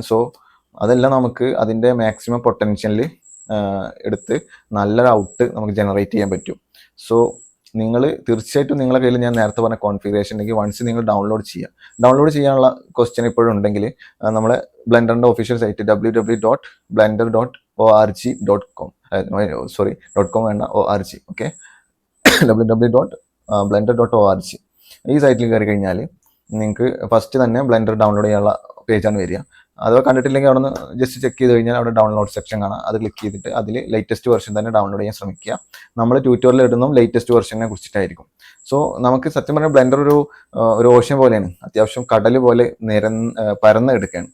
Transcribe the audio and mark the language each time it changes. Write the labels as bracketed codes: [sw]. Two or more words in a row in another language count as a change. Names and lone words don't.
[ml] സോ അതെല്ലാം നമുക്ക് അതിൻ്റെ [en] maximum potentialil [ml] എടുത്ത് നല്ലൊരു ഔട്ട് നമുക്ക് ജനറേറ്റ് ചെയ്യാൻ പറ്റും. സോ നിങ്ങൾ തീർച്ചയായിട്ടും നിങ്ങളുടെ കയ്യിൽ ഞാൻ നേരത്തെ പറഞ്ഞ കോൺഫിഗറേഷൻ ഉണ്ടെങ്കിൽ വൺസ് നിങ്ങൾ ഡൗൺലോഡ് ചെയ്യാനുള്ള ക്വസ്റ്റ്യൻ ഇപ്പോഴും ഉണ്ടെങ്കിൽ നമ്മളെ ബ്ലെൻഡറിൻ്റെ [en] official site [ml] www.blender.org www.blender.org.com സോറി .com വേണ്ട org ഓക്കെ www.blender.org ഈ സൈറ്റിൽ കയറി കഴിഞ്ഞാൽ നിങ്ങൾക്ക് ഫസ്റ്റ് തന്നെ ബ്ലെൻഡർ ഡൗൺലോഡ് ചെയ്യാനുള്ള പേജാണ് വരിക. അത് കണ്ടിട്ടില്ലെങ്കിൽ അവിടെ നിന്ന് [en] just check [ml] ചെയ്ത് കഴിഞ്ഞാൽ അവിടെ [en] download section [ml] കാണാം. അത് ക്ലിക്ക് ചെയ്തിട്ട് അതിൽ [en] latest version [ml] തന്നെ ഡൗൺലോഡ് ചെയ്യാൻ ശ്രമിക്കുക. നമ്മൾ ട്യൂട്ടോറിയൽ ഇടുന്നതും [en] latest versione [ml] കുറിച്ചിട്ടായിരിക്കും. സോ നമുക്ക് സത്യം പറഞ്ഞാൽ ബ്ലെൻഡർ ഒരു ഓഷ്യൻ പോലെയാണ്, അത്യാവശ്യം കടൽ പോലെ പരന്ന് എടുക്കുകയാണ്.